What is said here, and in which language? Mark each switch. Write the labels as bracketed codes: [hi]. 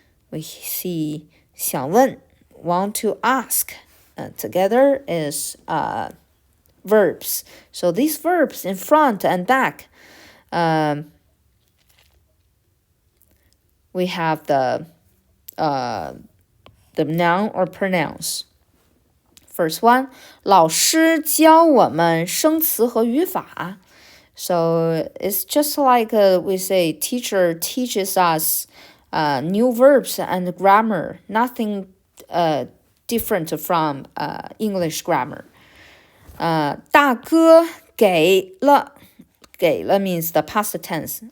[en] We see 想问, want to ask. Together is verbs. So these verbs in front and back, we have the noun or pronouns. First one, [zh] 老师教我们生词和语法. [en] So it's just like we say teacher teaches us new verbs and grammar. Nothing different from English grammar. [zh] 大哥给了 [en] means the past tense.